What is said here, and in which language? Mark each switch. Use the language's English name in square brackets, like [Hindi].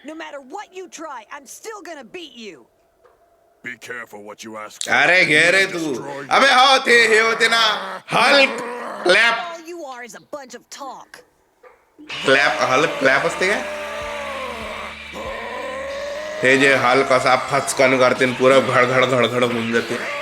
[English] No matter what you try, I'm still gonna beat you. Be careful what you ask for. [Marathi] अरे घे रे तू. अबे हो ते हे होते ना Hulk clap. [English] All you are is a bunch of talk. [Marathi] Hulk clap असते काय? हे जे हल्क असा फचकन करते पुरं घडघड होऊन जाते.